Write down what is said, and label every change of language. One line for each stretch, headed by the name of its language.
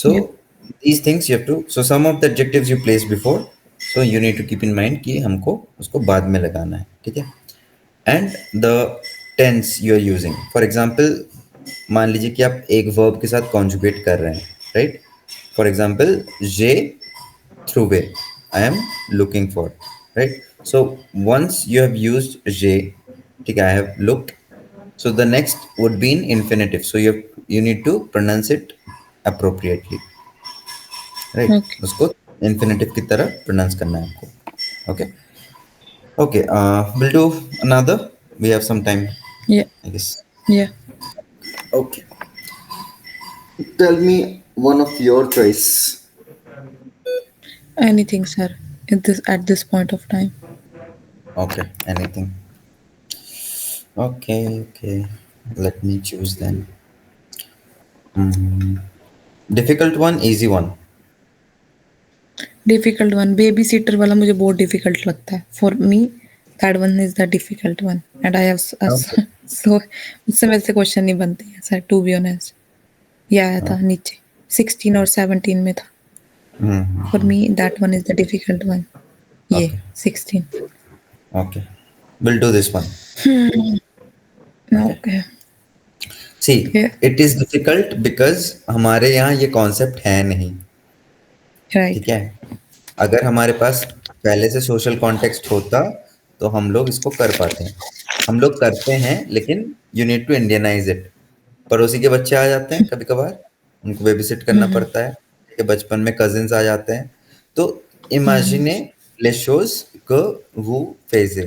English: So these things you have to. So some of the adjectives you placed before. So you need to keep in mind
Hindi: कि हमको उसको बाद में लगाना है. ठीक है.
English: And the tense you are using. For example,
Hindi: मान लीजिए कि आप एक verb के साथ conjugate कर रहे हैं, right?
English: For example,
French: j'ai trouvé.
English: I am looking for, right? So once you have used j'ai,
Hindi: ठीक है,
English: I have looked. So the next would be in infinitive. So you need to pronounce it appropriately, right? Okay.
Hindi: उसको infinitive की तरह pronounce करना है आपको.
English: Okay. Okay. We'll do another. We have some time,
Hindi: या
English: I guess.
Hindi: या
English: Okay. Tell me one of your choice. Anything sir, at this point of time. Okay. Anything. Okay. Okay. Let me choose then. Hmm. Difficult one, easy one. Difficult one,
Hindi: baby seater वाला मुझे बहुत difficult लगता है।
English: For me that one is the difficult one and I have Okay.
Hindi: सो उससे मेरे से question नहीं बनते हैं सर,
English: To be honest.
Hindi: ये आया था नीचे 16 और 17 में था। Hmm.
English: For me that one is the difficult one. ये Okay. 16। Okay. We'll do this one. Okay. Okay. See, it is difficult because
Hindi: हमारे यहाँ ये concept है नहीं.
English: Right.
Hindi: ठीक है. अगर हमारे पास पहले से सोशल कॉन्टेक्स्ट होता तो हम लोग इसको कर पाते हैं. हम लोग करते हैं लेकिन
English: You need to Indianize it.
Hindi: पड़ोसी के बच्चे आ जाते हैं कभी कभार, उनको बेबी सिट करना पड़ता है. ठीक है, बचपन में कजिन्स आ जाते हैं. तो इमेजिने लेशोज को वो फेज है.